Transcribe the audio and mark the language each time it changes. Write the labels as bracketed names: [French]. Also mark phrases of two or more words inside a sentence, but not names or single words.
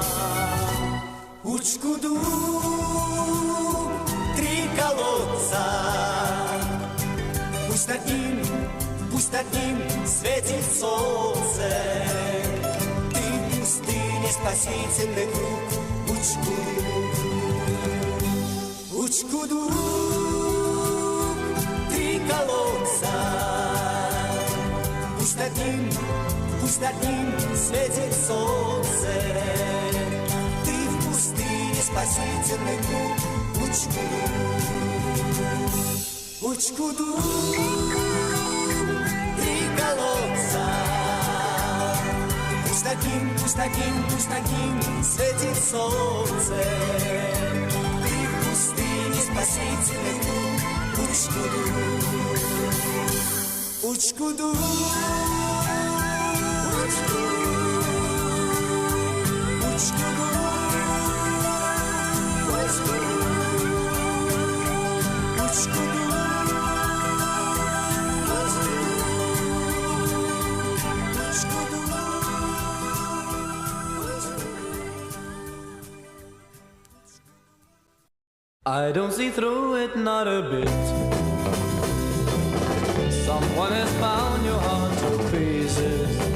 [Russian] Учку-ду, 3 колодца, пусть над ним светит солнце. Ты в пустыне спасительный круг. Учку-ду, учку-ду, 3 колодца. Пусть над ним светит солнце. Ты в пустыне спасительный круг. Учку-ду, учку-ду, 3 колодца. Пусть над ним светит солнце. Ты в пустыне спасительный круг. Учку-ду, учку-ду, учку-ду, учку-ду, учку-ду, учку-ду. [English] I don't see through it, not a bit. Someone has found your heart to pieces.